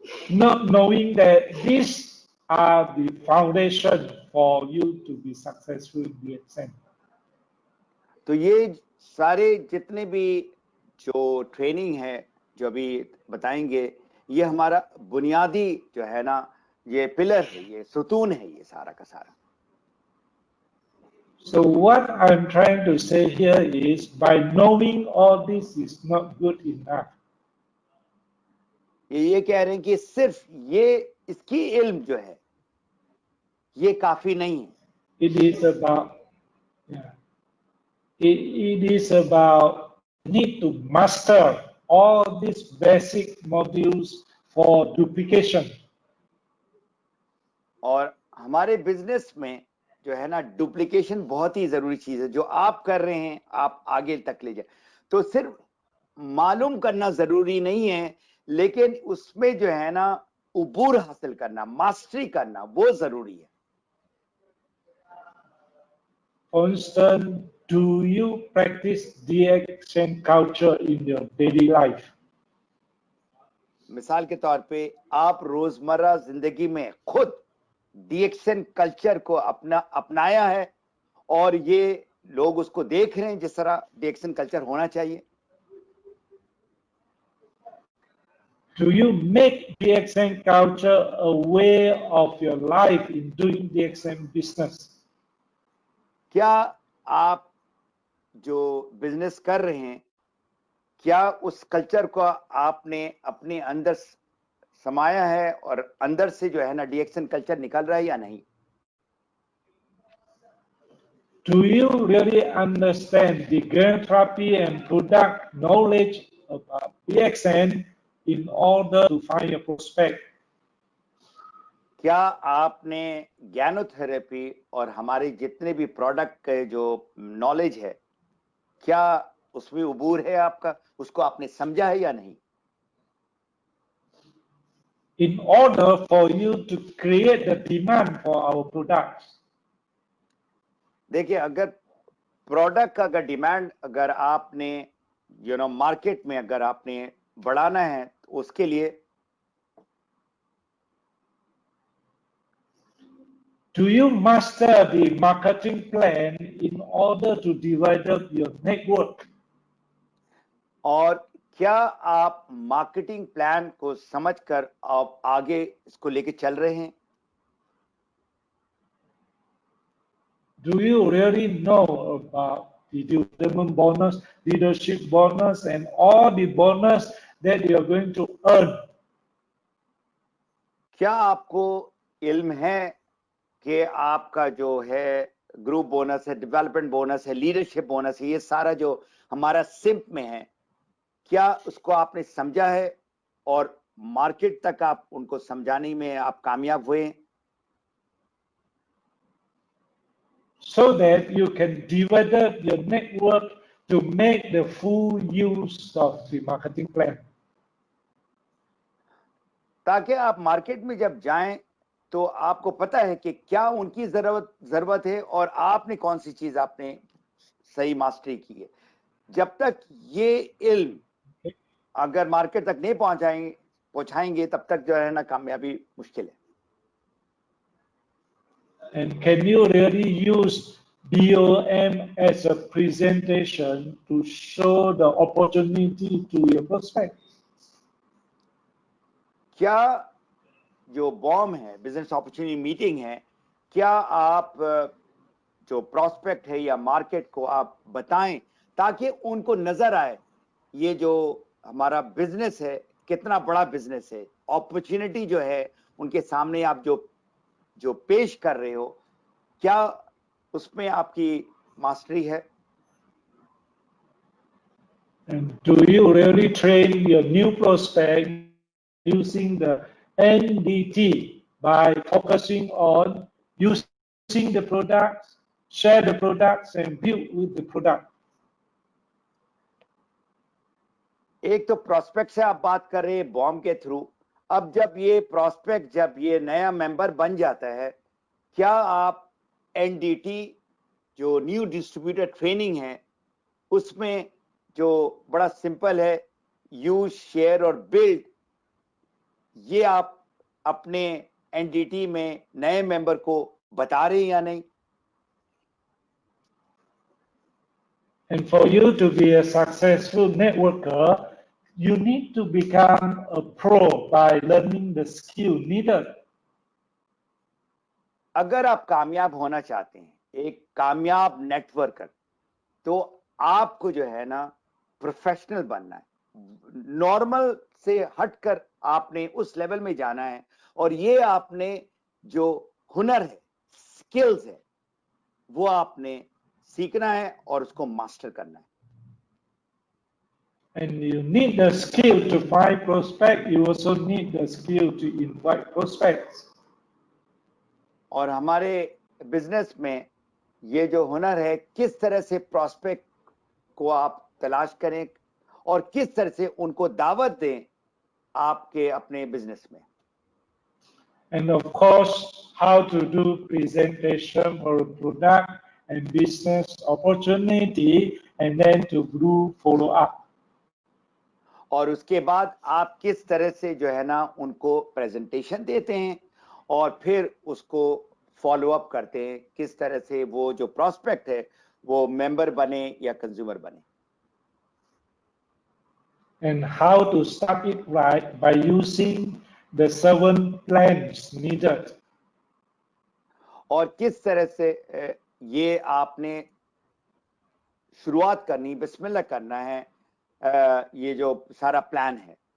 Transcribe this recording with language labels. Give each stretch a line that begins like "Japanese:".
English: Not knowing that these are the foundation for you to be successful in the exam.
Hindi: तो ये सारे जितने भी जो ट्रेनिंग है जो अभी बताएंगे ये हमारा बुनियादी जो है ना ये पिलर है, ये सुतून है, ये सारा का सारा.
English: So what I'm trying to say here is by knowing all this is not good enough.
Hindi: ये कह रहे हैं कि सिर्फ ये इसकी इल्म जो है ये काफी नहीं है.
English: It is about it is about need to master all these basic modules for duplication.
Hindi: और हमारे बिजनेस में जो है ना डुप्लीकेशन बहुत ही जरूरी चीज है. जो आप कर रहे हैं आप आगे तक ले जाए तो सिर्फ मालूम करना जरूरी नहीं है, लेकिन उसमें जो है ना उबूर हासिल करना, मास्टरी करना वो जरूरी है.
English: For instance, do you practice DXN culture in your daily life?
Hindi: मिसाल के तौर पे आप रोजमर्रा जिंदगी में खुद डीएक्सन कल्चर को अपनाया है और ये लोग उसको देख रहे हैं जिस तरह डीएक्सन कल्चर होना चाहिए.
English: Do you make DXN culture a way of your life in doing DXN business?
Hindi: क्या आप जो बिजनेस कर रहे हैं, क्या उस कल्चर को आपने अपने अंदर समाया है और अंदर से जो है ना डीएक्शन कल्चर निकल रहा है या नहीं?
English: Do you really understand the grain therapy and product knowledge about DXN in order to find a prospect?
Hindi: क्या आपने ज्ञानोथेरेपी और हमारे जितने भी प्रोडक्ट के जो नॉलेज है, क्या उसमें उबूर है आपका? उसको आपने समझा है या नहीं?
English: In order for you to create the demand for our products,
Hindi: देखिए, अगर प्रोडक्ट का अगर डिमांड अगर आपने मार्केट में अगर आपने बढ़ाना है तो उसके लिए
English: do you master the marketing plan in order to develop your network?
Hindi: और क्या आप मार्केटिंग प्लान को समझकर आप आगे इसको लेके चल रहे हैं?
English: Do you really know about the development bonus, leadership bonus, and all the bonus that you are going to earn?
Hindi: क्या आपको इल्म है कि आपका जो है ग्रुप बोनस है, डेवलपमेंट बोनस है, लीडरशिप बोनस है, ये सारा जो हमारा सिंप में है, क्या उसको आपने समझा है और मार्केट तक आप उनको समझाने में आप कामयाब हुए?
English: So that you can develop your network to make the full use of the marketing plan.
Hindi: ताकि आप मार्केट में जब जाएं तो आपको पता है कि क्या उनकी जरूरत है और आपने कौन सी चीज आपने सही मास्टरी की है। जब तक ये इल्म अगर मार्केट तक नहीं पहुंचाएंगे तब तक जो है ना कामयाबी मुश्किल है।
English: And can you really use BOM as a presentation to show the opportunity to your prospects?
Hindi: क्या जो बॉम है, बिजनेस अपॉर्चुनिटी मीटिंग है, क्या आप जो प्रोस्पेक्ट है या मार्केट को आप बताएं ताकि उनको नजर आए ये जो हमारा बिजनेस है कितना बड़ा बिजनेस है, अपॉर्चुनिटी जो है उनके सामने आप जो पेश कर रहे हो, क्या उसमें आपकी मास्टरी है?
English: And do you really train your new prospect using the NDT by focusing on using the products, share the products, and build with the product?
Hindi: एक तो प्रोस्पेक्ट से आप बात कर रहे हैं बॉम के थ्रू। अब जब ये प्रोस्पेक्ट जब ये नया मेंबर बन जाता है, क्या आप एनडीटी जो न्यू डिस्ट्रीब्यूटर ट्रेनिंग है उसमें जो बड़ा सिंपल है यूज शेयर और बिल्ड, ये आप अपने एनडीटी में नए मेंबर को बता रहे हैं या नहीं?
English: And for you to be a successful networker, you need to become a pro by learning the skill needed.
Hindi: अगर आप कामयाब होना चाहते हैं, एक कामयाब नेटवर्कर, तो आपको जो है ना प्रोफेशनल बनना है। नॉर्मल से हटकर आपने उस लेवल में जाना है और ये आपने जो हुनर है, स्किल्स है, वो आपने सीखना है और उसको मास्टर करना है।
English: And you need the skill to find prospect. You also need the skill to invite prospects.
Hindi: और हमारे बिजनेस में ये जो हुनर है किस तरह से प्रोस्पेक्ट को आप तलाश करें और किस तरह से उनको दावत दें आपके अपने बिजनेस में।
English: And of course, how to do presentation for a product and business opportunity, and then to do follow up.
Hindi: और उसके बाद आप किस तरह से जो है ना उनको प्रेजेंटेशन देते हैं और फिर उसको फॉलो अप करते हैं, किस तरह से वो जो प्रोस्पेक्ट है वो मेंबर बने या कंज्यूमर बने।
English: And how to start it right by using the 7 plans needed.
Hindi: और किस तरह से ये आपने शुरुआत करनी, बिस्मिल्लाह करना है, ये जो सारा प्लान है।